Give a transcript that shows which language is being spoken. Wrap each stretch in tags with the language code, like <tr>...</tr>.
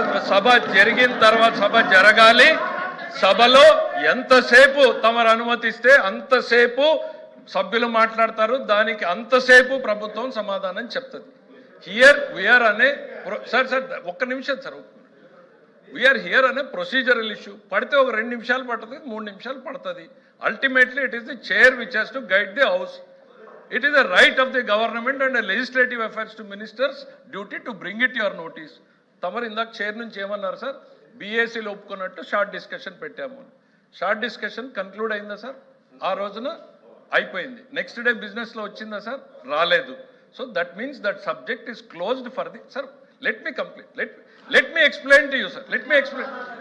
<te>సభ జరిగిన తర్వాత సభ జరగాలి. సభలో ఎంతసేపు తమరు అనుమతిస్తే అంతసేపు సభ్యులు మాట్లాడతారు. దానికి అంతసేపు ప్రభుత్వం సమాధానం చెప్తుంది.</te> <en>here we are</en> <te>అనే సార్ ఒక్క నిమిషం సార్.</te> <en>We are here అనే procedural issue.</en> <te>పడితే ఒక 2 నిమిషాలు పడుతుంది,</te> <en>3 నిమిషాలు పడుతుంది. Ultimately it is the chair which has to guide the house. It is a right of the government and a legislative affairs to ministers duty to bring it your notice.</en> <te>తమరు ఇందాక chair నుంచి ఏమన్నారు sir, బీఏసీలో ఒప్పుకున్నట్టు short discussion పెట్టాము. Short discussion conclude అయిందా sir? ఆ రోజున అయిపోయింది. Next day బిజినెస్లో వచ్చిందా సార్? రాలేదు.</te> <en>So that means that subject is closed for the sir. Let me complete. Let me explain to you sir. Let me explain.</en>